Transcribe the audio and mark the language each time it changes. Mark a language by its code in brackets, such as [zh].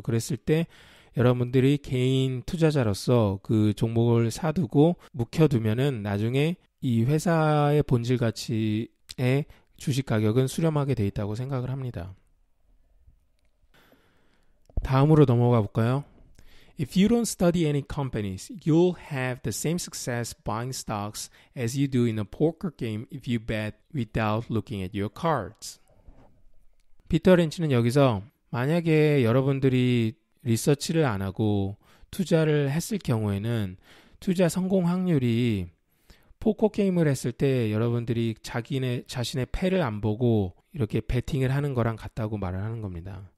[ko] 그랬을 때 여러분들이 개인 투자자로서 그 종목을 사두고 묵혀두면은 나중에 이 회사의 본질 가치의 주식 가격은 수렴하게 돼 있다고 생각을 합니다. 다음으로 넘어가 볼까요? [en] If you don't study any companies, you'll have the same success buying stocks as you do in a poker game if you bet without looking at your cards. [ko] 피터 린치는 여기서 만약에 여러분들이 리서치를 안 하고 투자를 했을 경우에는 투자 성공 확률이 포커 게임을 했을 때 여러분들이 자신의 패를 안 보고 이렇게 베팅을 하는 거랑 같다고 말을 하는 겁니다.